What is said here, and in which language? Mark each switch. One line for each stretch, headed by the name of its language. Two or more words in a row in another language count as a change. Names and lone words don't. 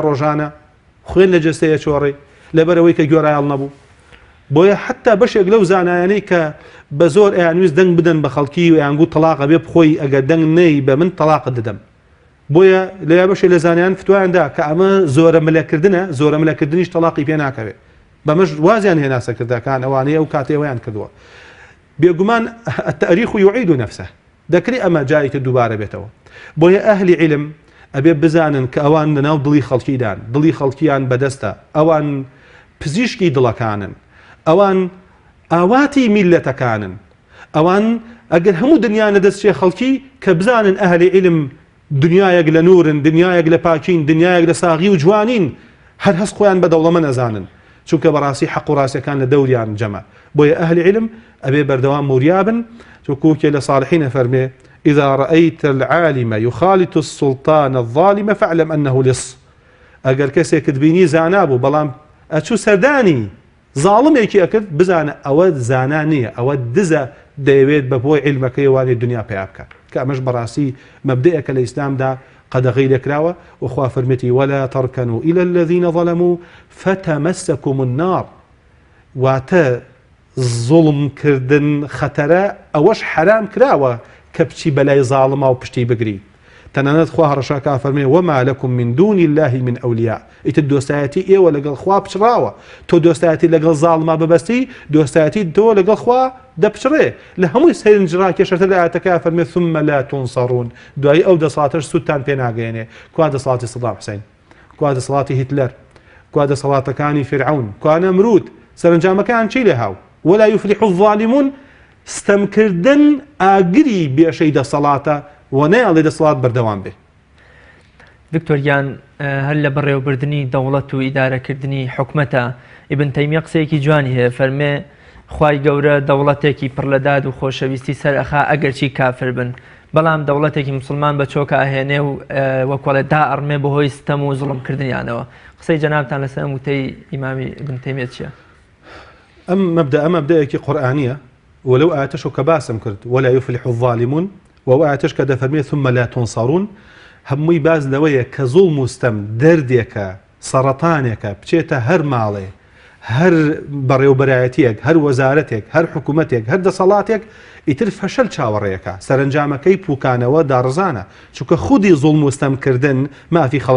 Central Kurdish: ڕۆژانە خوێن لە جەستەیە چۆڕی لەبەرەوەی کە گوێڕایەڵ نەبوو بۆیە حتا بەشێک لەو زانایانەی کە بە زۆر ئەیانویست دەنگ بدەن بە خەڵکی و یانگو تەلاقە بێ بخۆی ئەگەر دەنگ نەی بە من تەلاقت دەدەم بۆیە لە بەشێ لە زانایان فتوایاندا کە ئەمە زۆرە ملەکردنە زۆرە ملەکردنیش تەلاقی پێ ناکەوێت بەمەش وازیان هێنا سەرکردەکان ئەوانەیە ئەو کاتێوەیان کردووە بێگومان
Arabic: التاريخ يعيد نفسه
Central Kurdish: دەکری ئەمە جایتە دووبارە بێتەوە بۆیە ئەهلی علم ئەبێ بزانن کە ئەوان لەناو دڵی خەڵکیدان دڵی خەڵکیان بەدەستە ئەوان پزیشکی دڵەکانن ئەوان ئاواتی میلەتەکانن ئەوان ئەگەر هەموو دنیانە دەستچێ خەڵکی کە بزانن ئەهلی علم دنیایەک لە نورن دنیایەک لە پاکین دنیایەک لە ساغی و جوانین هەر هەست خۆیان بە دەوڵەمە نەزانن چونکە بەڕاستی حەق و ڕاستیەکان لە دەوریان جەمە بۆیە ئەهلی علم ئەبێ بەردەوام موریابن چونکە لە صالحینە فەرمێ
Arabic: إذا رأيت العالم يخالط السلطان الظالم فاعلم أنه لص
Central Kurdish: ئەگەر کەسێکت بینی زانا بوو بەڵام ئەچوو سەردانی زاڵمێکی ئەکرد بزانە ئەوە زانا نییە ئەوە دزە دەیەوێت بە بۆی علمەکەی وانی دنیا پێیا بکە کە ئەمەش بەڕاستی مەبدەیەکە لە ئیسلامدا قەدەغی لێکراوە وخوا فەرمێتی
Arabic: ولا تركنوا إلى الذين ظلموا فتمسكم النار
Central Kurdish: واتە زوڵم کردن خەتەرە ئەوەش حرام کراوە کە بچی بەلای زاڵما و پشتی بگری تەنانەت خوا هەڕەشەکە فەرمێ وما
Arabic: لكم من دون الله من أولياء
Central Kurdish: ئیتر دۆستایەتی ئێوە لەگەڵ خوا پچڕاوە تۆ دۆستایەتی لەگەڵ زاڵما ببەستی دۆستایەتی تۆ لەگەڵ خوا دەپچڕێ لە هەمووی سەرنجڕا کێشەتە لە ئاەتەکە فەرمێ
Arabic: ثم لا تنصرون
Central Kurdish: دوای ئەو دەسەڵاتەش سوودتان پێ ناگەێنێ کوا دەسەڵاتی سەدام حوسێن کوا دەسەڵاتی هیتلەر کوا دەسەڵاتەکانی فرعون کوا نەمرود سەرنجامەکان چی لێ هاو
Arabic: ولا يفلح الظالمون
Central Kurdish: ستەمکردن ئاگری بێشەی دەسەڵاتە و نەیاڵێ دەسەڵات بەردەوام بێ دکتۆریان هەر لە بەڕێوەبردننی دەوڵەت و ئیدارەکردنی حکومەتە ئیبن تەیمیە قسەیەکی جوانی هەیە فەرمێ خوای گەورە دەوڵەتێکی پڕ لە داد و خۆشەویستی سەرئەخا ئەگەرچی کافر بن بەڵام دەوڵەتێکی مسلمان بە چۆکە ئاهێنێ و وەکوڵێ دا ئەڕمێ بەهۆی ستەم و زوڵمکردنیانەوە قسەی جەنابتان لەسەر وتەی ئیمامی ابن تەیمیە چییە؟ ئەم مەبدەیەکی قورئانیە ولو ئاەتەشو کە باسم کرد
Arabic: ولا يفلح الظالمون
Central Kurdish: و ئاەتەش کە دەفەرمێ
Arabic: ثم لا تنصرون
Central Kurdish: هەمووی باز لەوەیە کە زوڵم و ستەم دەردێکە سەرەتانێکە بچێتە هەر ماڵێ هەر بەڕێوەبەرایەتیەک هەر وەزارەتێک هەر حکوومەتێک هەر دەسەڵاتێک ئیتر فەشەل چاوەڕێیەکە سەرنجامەکەی پوکانەوە داڕزانە چونکە خودی زوڵم و ستەمکردن مافی خەڵک